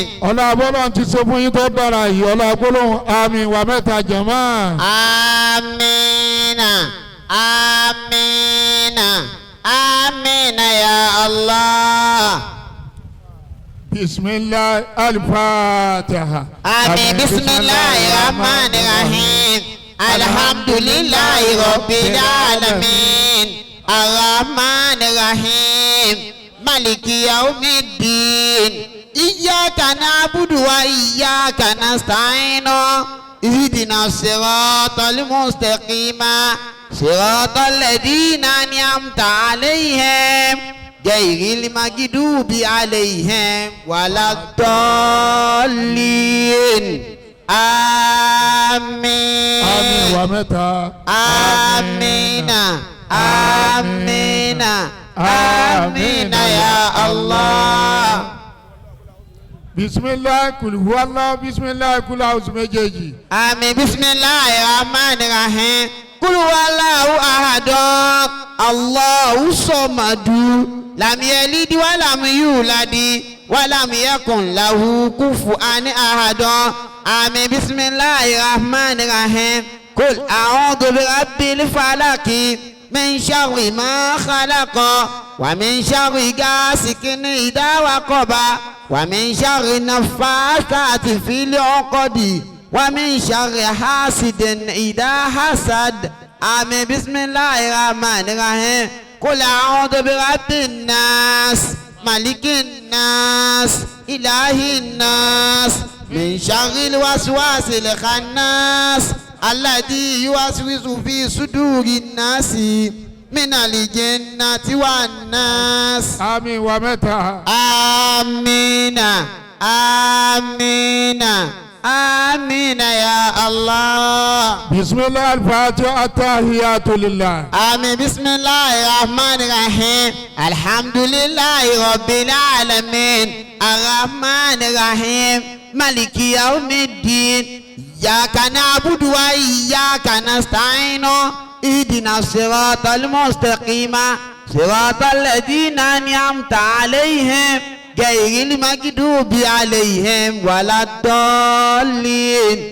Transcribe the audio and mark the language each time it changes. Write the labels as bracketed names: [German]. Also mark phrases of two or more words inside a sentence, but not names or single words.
[Yoruba] ọlọ́run ti ṣe fún yín tó dára yìí ọlọ́run àmín wa mẹ́ta jẹ̀mọ́. àmín. àmín. [Arabic] آمين يا الله. بسم الله الفاتحة. àmín. بسم الله الرحمن الرحيم. الحمد لله رب العالمين. الرحمن الرحيم مالك يوم الدين. إياك نعبد وإياك نستعين. اهدنا الصراط المستقيم. صراط الذين أنعمت عليهم. غير المغضوب عليهم ولا الضالين. [Yoruba] Àmín. àmín wa mẹ́ta. [Arabic] آمين آمين. آمين يا الله. بسم الله قل هو الله بسم الله قل أعوذ méjèèjì. [Yoruba] Àmín. [Arabic] بسم الله الرحمن الرحيم. قل هو الله أحد الله الصمد. لم يلد ولم يولد ولم يكن له كفوا أحد. [Yoruba] Àmín. [Arabic] بسم الله الرحمن الرحيم. قل أعوذ برب الفلق من شر ما خلق ومن شر غاسق إذا وقب ومن شر النفاثات في العقد ومن شر حاسد إذا حسد. Àmín. بسم الله الرحمن الرحيم قل أعوذ برب الناس ملك الناس إله الناس من شر الوسواس الخناس الذي يوسوس في صدور الناس من الجنة والناس. [Yoruba] àmín wa mẹ́ta. [Arabic] آمين آمين. آمين يا الله. بسم الله الفاتحة التحيات لله. آمين. بسم الله الرحمن الرحيم. الحمد لله رب العالمين الرحمن الرحيم مالك يوم الدين إياك نعبد وإياك نستعين اهدنا الصراط المستقيم صراط الذين أنعمت عليهم غير المغضوب عليهم ولا الضالين.